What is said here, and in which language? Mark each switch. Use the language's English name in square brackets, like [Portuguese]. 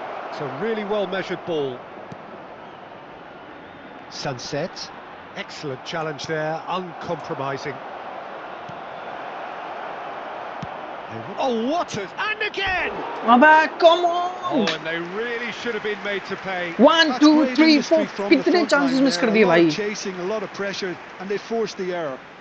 [English] It's a really well-measured ball. Sunset, excellent challenge there, uncompromising. Oh, what a... And again! अबे come on! Oh, and they really should have been made to pay. [Hindi] 1 2 3 4 कितने chances miss कर दिए भाई। [English] Chasing, a lot of pressure, and they forced the error.